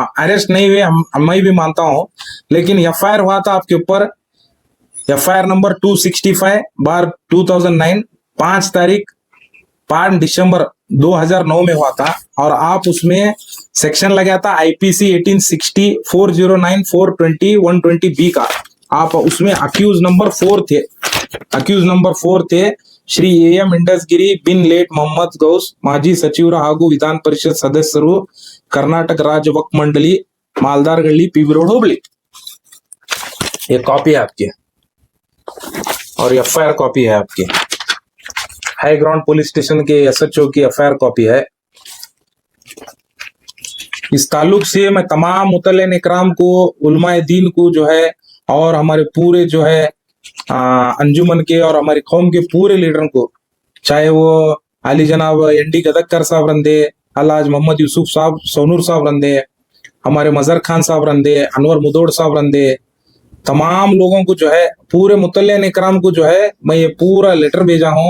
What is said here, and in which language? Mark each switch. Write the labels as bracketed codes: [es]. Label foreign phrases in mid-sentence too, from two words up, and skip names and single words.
[hi] अरेस्ट नहीं हुए मैं भी मानता हूँ, लेकिन एफआईआर हुआ था आपके ऊपर, [en] FIR number [hi] 265/2009, 5 दिसंबर 2009 में हुआ था। और आप उसमें सेक्शन लगाया था आईपीसी 1860 409 420 120B का। आप उसमें अक्यूज नंबर 4 थे, [kn] अक्यूज नंबर 4 थे ಶ್ರೀ ಎಂ ಇಂಡಸ್ಗಿರಿ ಬಿನ್ ಲೇಟ್ ಮೊಹಮ್ಮದ್ ಗೌಸ್, ಮಾಜಿ ಸಚಿವರು ಹಾಗೂ ವಿಧಾನ ಪರಿಷತ್ ಸದಸ್ಯರು, [hi] कर्नाटक राज्य वक्फ मंडली, मालदारगढ़ी, पीवी रोड, हुबली। ये कॉपी है आपकी और [en] FIR copy [hi] है आपकी, हाई ग्राउंड पुलिस स्टेशन के एसएचओ की [en] FIR copy [hi] है। इस ताल्लुक से मैं तमाम मुतल्लिन इकराम को, उलमाए दीन को जो है और हमारे पूरे जो है अंजुमन के और हमारी कौम के पूरे लीडरों को, चाहे वो अली जनाब एनडी गदक्कर साहब रंदे, अलाज मोहम्मद यूसुफ साहब सोनूर साहब रंदे, हमारे मजहर खान साहब रंदे, अनवर मुदोड़ साहब रंदे, तमाम लोगों को जो है पूरे मुतल्लिन इकराम को जो है मैं ये पूरा लेटर भेजा हूँ।